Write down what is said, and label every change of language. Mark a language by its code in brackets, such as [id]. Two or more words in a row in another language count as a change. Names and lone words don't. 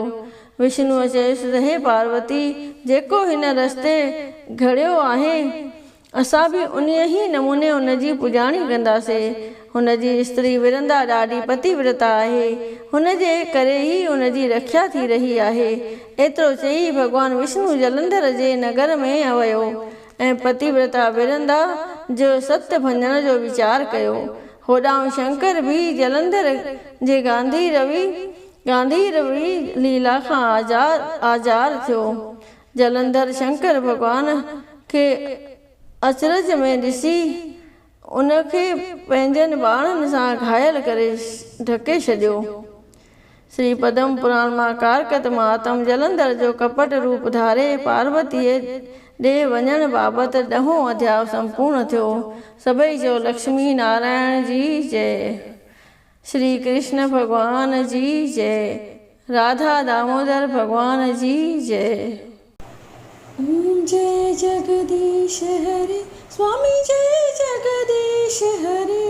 [sd] विष्णुअ चयुसि त हे पार्वती, जेको हिन रस्ते घड़ियो आहे असां बि उन ई नमूने हुनजी पुॼाणी कंदासीं। हुनजी स्त्री विरंदा ॾाढी पतिव्रता आहे, हुनजे करे ई हुनजी रक्षा थी रही आहे। एतिरो चई भॻवान विष्णु जलंधर जे नगर में वियो ऐं पतिव्रता विरंदा जो सत्य भंजण जो वीचार कयो। होॾाऊं शंकर भी जलंधर जे गांधीरवी लीला खां आज़ार थियो। जलंधर शंकर भॻवान खे अचरज में ॾिसी उनखे पंहिंजनि बाणनि सां घायल करे ढके छॾियो। श्री पद्म पुराण मां कारकत महात्म जलंधर जो कपट रूप धारे पार्वतीअ ॾे वञण बाबति 10हों अध्याय संपूर्ण थियो। सभई जो लक्ष्मी नारायण जी जय। श्री कृष्ण भगवान जी जय। राधा दामोदर भगवान जी जय। [hi] जय जगदीश हरे स्वामी जय जगदीश हरे।